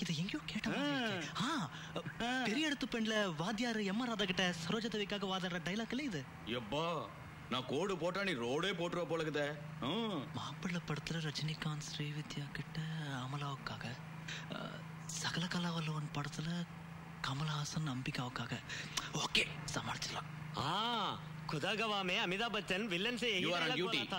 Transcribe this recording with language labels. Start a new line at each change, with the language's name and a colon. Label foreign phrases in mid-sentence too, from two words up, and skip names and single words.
Tamil: இது எங்கேயோ கேட்ட பெரிய இடத்து பெண்ல வாத்தியார் எம் ஆர் ராதா கிட்ட சரோஜா தேவிக்காக வாதாடுற டைலாக் இல்ல இது? எப்பா நான் கோடு போட்டா நீ ரோடே போட்டுருவ போலக்குதே. மாப்பிள்ளை படத்துல ரஜினிகாந்த் ஸ்ரீவித்யா கிட்ட அமலாவுக்காக, சகல கலாவல்லவன் படத்துல கமலஹாசன் அம்பிகாவுக்காக. ஓகே சமாளிச்சிடலாம்.
Hindi: खुदा गवाह में अमिताभ बच्चन विलन से यही डायलॉग बोला था.